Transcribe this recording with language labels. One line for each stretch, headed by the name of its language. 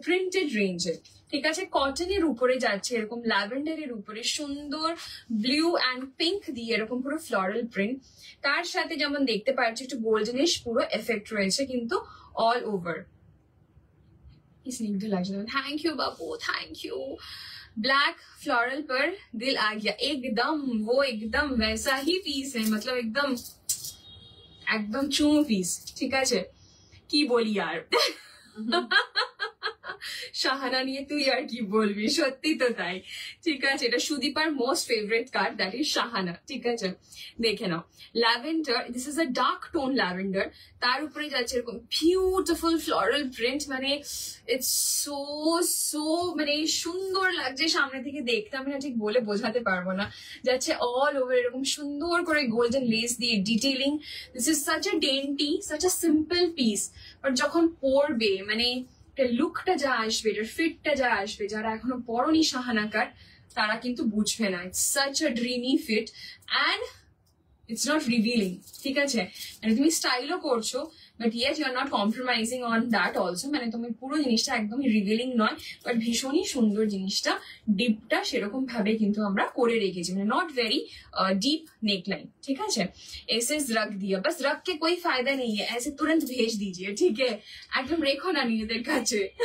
Bangla: Printed রেঞ্জে, ঠিক আছে? কটনের উপরে যাচ্ছে এরকম ল্যাভেন্ডারের উপরে সুন্দর ব্লু অ্যান্ড পিঙ্ক দিয়ে এরকম পুরো ফ্লোরাল প্রিন্ট। তার সাথে যেমন দেখতে পাচ্ছি একটু গোল্ডেনিশ পুরো এফেক্ট রয়েছে কিন্তু all over.
Hindi: Thank you Babu, thank you. Black floral पर दिल आ गया, एकदम वो एकदम वैसा ही पीस है, मतलब एकदम एकदम चूम पीस, ठीक है?
Bangla: की बोली यार শাহানা নিয়ে তুই আর কি বলবি, সত্যি তো তাই, ঠিক আছে? এটা সুদীপার most favourite card, that is Shahana, ঠিক আছে? দেখে নাও, lavender, this is a dark tone lavender, তার উপরে যাচ্ছে এরকম বিউটিফুল ফ্লোরাল প্রিন্ট, মানে ইটস সো সো মানে সুন্দর লাগছে সামনে থেকে দেখতে, আমি না ঠিক বলে বোঝাতে পারবো না। যাচ্ছে অল ওভার এরকম সুন্দর করে গোল্ডেন লেস দিয়ে detailing. This is such a ডেন্টি, such a simple piece, but যখন পরবে মানে লুকটা যা আসবে, এটার ফিটটা যা আসবে, যারা এখনো পরনি শাহানা কাট তারা কিন্তু বুঝবে না। It's such a dreamy fit and it's not revealing, ঠিক আছে? মানে তুমি স্টাইলও করছো, but yet you are not compromising on that also, মানে তুমি পুরো জিনিসটা একদমই রিভিলিং নয়, বাট ভীষণই সুন্দর জিনিসটা। ডিপটা সেরকম ভাবে কিন্তু আমরা করে রেখেছি, মানে নট ভেরি डीप नेकलाइन,
Hindi: ठीक है? ऐसे रख दिया, बस रख के कोई फायदा नहीं है, ऐसे तुरंत भेज दीजिए, ठीक है?
Bangla: एकदम रेखो ना নিজেদের কাছে।